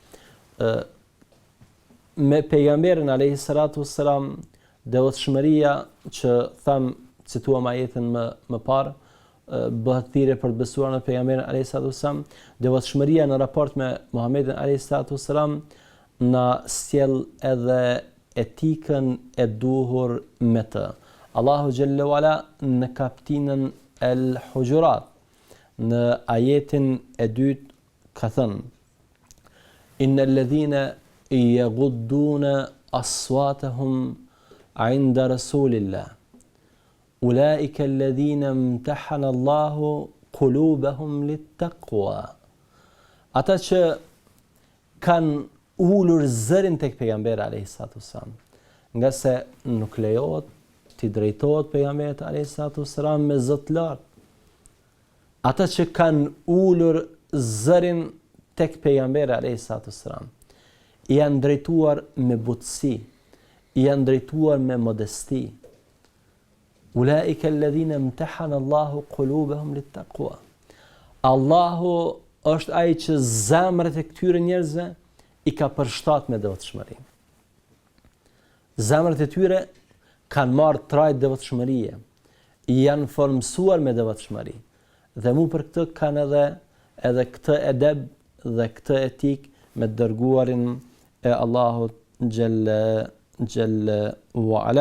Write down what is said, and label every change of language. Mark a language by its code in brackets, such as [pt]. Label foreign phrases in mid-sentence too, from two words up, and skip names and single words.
[sq] Me pejgamberin [ar] عليه الصلاة والسلام, [sq] devotshmëria që cituam ajetin më parë, bëhet thirrje për të besuar në pejgamberin [ar] عليه الصلاة والسلام, [sq] devotshmëria në raport me Muhamedit [ar] عليه الصلاة والسلام [sq] na sjell edhe etikën e duhur me të. Allahu [ar] جل وعلا [sq] në kapitullin El-Hujurat në ajetin e dytë ka thënë: [ar] إن الذين يغضون أصواتهم عند رسول الله أولئك الذين امتحن الله قلوبهم للتقوى. [sq] Ata që kanë ulur zërin tek pejgamberi [ar] عليه الصلاة والسلام, [sq] nga se nuk lejohet ti drejtohet pejgamberit [ar] عليه الصلاة والسلام [sq] me zot lart. Ata që kanë ulur zërin tek pejgamberi [ar] عليه الصلاة والسلام, [sq] janë drejtuar me butësi, janë drejtuar me modesti. [ar] أولئك الذين امتحن الله قلوبهم للتقوى. [sq] Allahu është ai që zemrat e këtyre njerëzve i ka përshtat me devotshmëri. Zemrat e tyre kanë marrë trajt devotshmërie, janë formsuar me devotshmëri. Dhe mu për këtë kanë edhe këtë edeb dhe këtë etik me dërguarin e Allahut [ar] جل وعلا.